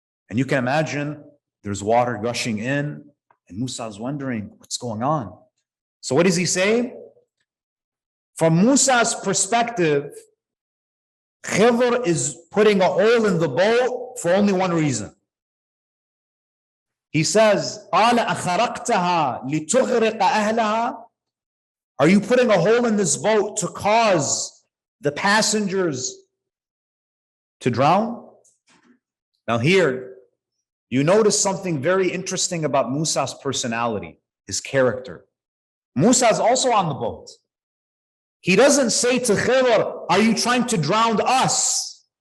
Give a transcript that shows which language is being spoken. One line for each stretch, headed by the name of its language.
English: And you can imagine there's water gushing in, and Musa is wondering what's going on. So what does he say? From Musa's perspective, Khidr is putting a hole in the boat for only one reason. He says,
Arabic: قَالَ أَخَرَقْتَهَا لِتُغْرِقَ أَهْلَهَا.
English: Are you putting a hole in this boat to cause the passengers to drown? Now here, you notice something very interesting about Musa's personality, his character. Musa is also on the boat. He doesn't say to Khidr, are you trying to drown us?